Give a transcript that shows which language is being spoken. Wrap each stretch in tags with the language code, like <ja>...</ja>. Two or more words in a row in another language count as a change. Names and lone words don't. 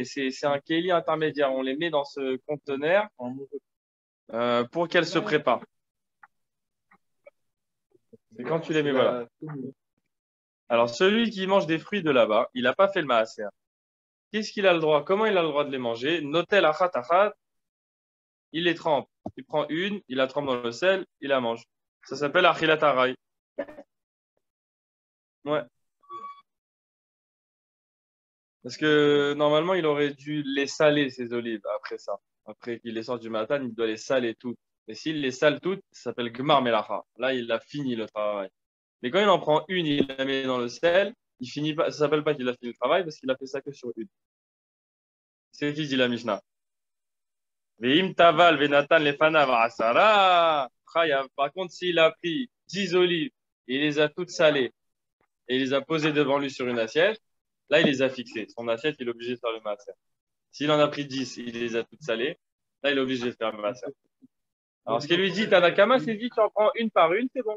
<fr>C'est un kéli intermédiaire. On les met dans ce conteneur pour qu'elles se préparent. C'est quand tu les mets, voilà. Alors, celui qui mange des fruits de là-bas, il n'a pas fait le maaser. Qu'est-ce qu'il a le droit? Comment il a le droit de les manger?</fr> <he>נוטל אחת אחת,</he> <fr>il les trempe. Il prend une, il la trempe dans le sel, il la mange. Ça s'appelle</fr> <he>אכילת עראי.</he> <fr>Ouais. Parce que normalement, il aurait dû les saler, ces olives, après ça. Après qu'il les sorte du matin, il doit les saler toutes. Et s'il les sale toutes, ça s'appelle</fr> <he>גמר מלאכה.</he> <fr>Là, il a fini le travail. Mais quand il en prend une, il la met dans le sel, il finit pas, ça s'appelle pas qu'il a fini le travail parce qu'il a fait ça que sur une. C'est ce qu'il dit la Mishnah.</fr> <he>ואם טבל ונתן לפניו עשרה חייב.</he> <fr>Par contre, s'il a pris 10 olives et il les a toutes salées et il les a posées devant lui sur une assiette, là, il les a fixées. Son assiette, il est obligé de faire le maaser. S'il en a pris 10 il les a toutes salées, là, il est obligé de faire le maaser. Alors, ce qu'il lui dit, Tanakama, c'est dit, tu en prends une par une, c'est bon.</fr>